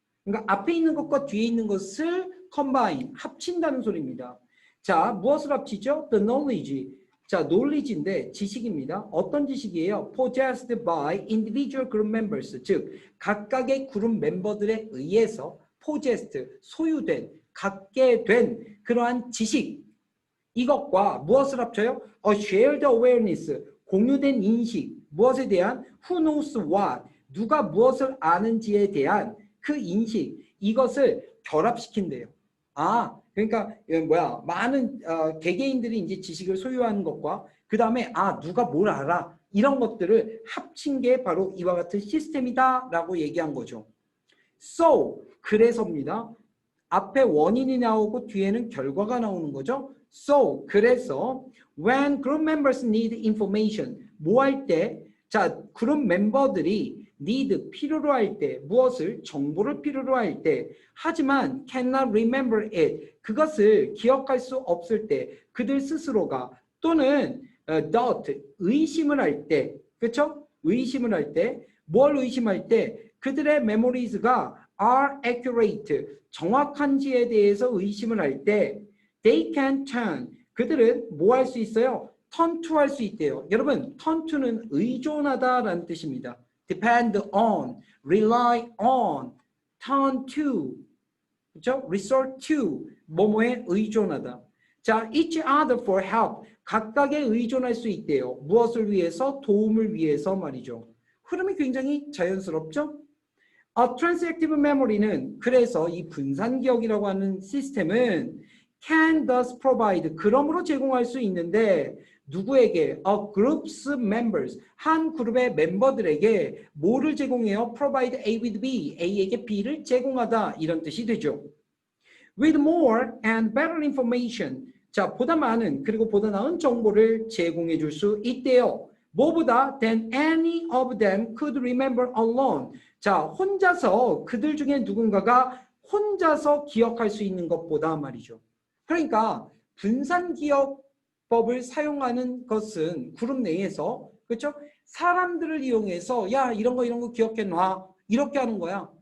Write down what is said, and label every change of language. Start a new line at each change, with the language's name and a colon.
Korean: 그러니까 앞에 있는 것과 뒤에 있는 것을 combine, 합친다는 소리입니다. 자, 무엇을 합치죠?
English: The knowledge.
Korean: 자, knowledge인데 지식입니다. 어떤 지식이에요?
English: possessed by individual group members.
Korean: 즉, 각각의 그룹 멤버들에 의해서 possessed, 소유된, 갖게 된 그러한 지식. 이것과 무엇을 합쳐요?
English: A shared awareness,
Korean: 공유된 인식. 무엇에 대한?
English: Who knows what,
Korean: 누가 무엇을 아는지에 대한 그 인식, 이것을 결합시킨대요. 그러니까 많은 개개인들이 이제 지식을 소유하는 것과 그 다음에 누가 뭘 알아, 이런 것들을 합친 게 바로 이와 같은 시스템이다라고 얘기한 거죠. So, 그래서입니다. 앞에 원인이 나오고 뒤에는 결과가 나오는 거죠.
English: So,
Korean: 그래서
English: when group members need information,
Korean: 뭐 할 때? 자, 그룹 멤버들이 need, 필요로 할 때, 무엇을? 정보를 필요로 할 때, 하지만
English: cannot remember it,
Korean: 그것을 기억할 수 없을 때, 그들 스스로가, 또는 doubt, 의심을 할 때, 그렇죠? 의심을 할 때, 뭘 의심할 때? 그들의 memories가
English: are accurate,
Korean: 정확한지에 대해서 의심을 할 때,
English: they can turn,
Korean: 그들은 뭐 할 수 있어요? turn to 할 수 있대요. 여러분, turn to는 의존하다라는 뜻입니다.
English: depend on, rely on, turn to,
Korean: 그렇죠?
English: resort to,
Korean: 뭐뭐에 의존하다. 자,
English: each other for help,
Korean: 각각에 의존할 수 있대요. 무엇을 위해서? 도움을 위해서 말이죠. 흐름이 굉장히 자연스럽죠? transactive memory는, 그래서 이 분산기억이라고 하는 시스템은
English: can thus provide,
Korean: 그러므로 제공할 수 있는데 누구에게?
English: group's members,
Korean: 한 그룹의 멤버들에게 뭐를 제공해요?
English: provide A with B,
Korean: A에게 B를 제공하다, 이런 뜻이 되죠.
English: with more and better information,
Korean: 자, 보다 많은 그리고 보다 나은 정보를 제공해 줄 수 있대요. 뭐보다?
English: than any of them could remember alone.
Korean: 자, 혼자서, 그들 중에 누군가가 혼자서 기억할 수 있는 것보다 말이죠. 그러니까 분산기억법을 사용하는 것은 그룹 내에서, 그렇죠? 사람들을 이용해서 야, 이런 거 기억해 놔, 이렇게 하는 거야.